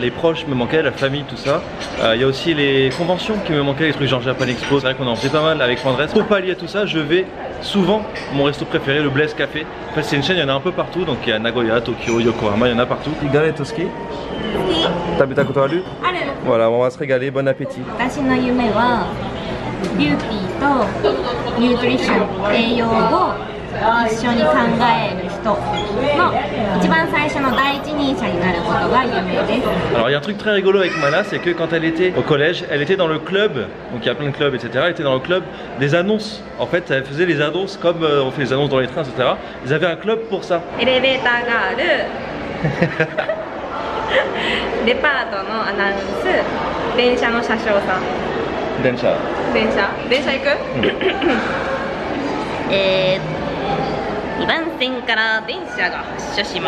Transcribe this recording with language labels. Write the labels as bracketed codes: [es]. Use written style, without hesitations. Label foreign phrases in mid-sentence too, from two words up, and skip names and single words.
[fr] Les proches me manquaient, la famille, tout ça. Il y a aussi les conventions qui me manquaient, les trucs genre Japan Expo. C'est vrai qu'on en faisait pas mal avec Andrés. Pour pallier à tout ça, je vais souvent mon resto préféré, le Blaise Café. En fait, c'est une chaîne, il y en a un peu partout. Donc il y a Nagoya, Tokyo, Yokohama, il y en a partout. Igare Toski. T'as bu ta koto aru? Voilà, on va se régaler. Bon appétit. [ja] ビューティーとニュートリション、栄養を一緒に考える人の一番最初の第一人者になることが夢です。 [fr] Alors il y a un truc très rigolo avec Mana, c'est que quand elle était au collège, elle était dans le club, donc il y a plein de clubs etc, elle était dans le club des annonces. En fait elle faisait les annonces comme on fait les annonces dans les trains etc, ils avaient un club pour ça. [ja] エレベーターがあるデパートのアナウンス、電車の車掌さん。電車行く？ 2番線から電車が発車します。